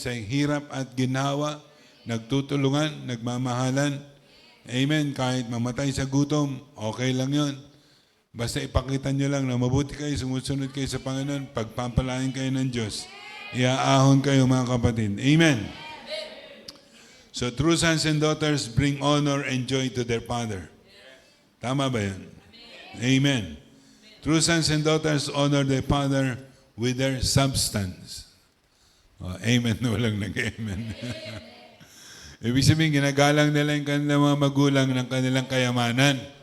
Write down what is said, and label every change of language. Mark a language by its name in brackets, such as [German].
[Filipino] Sa hirap at ginawa, nagtutulungan, nagmamahalan. Amen. Kahit mamatay sa gutom, okay lang yon. Basta ipakita nyo lang na mabuti kayo, sumusunod kayo sa Panginoon, pagpapalain kayo ng Diyos. Iaahon kayo, mga kapatid. Amen. [English] So true sons and daughters bring honor and joy to their father. [Filipino] Tama ba yan? [English] Amen. True sons and daughters honor their father with their substance. [Filipino] Oh, amen. Walang nag-amen. Ibig sabihin, ginagalang nila yung kanilang mga magulang ng kanilang kayamanan.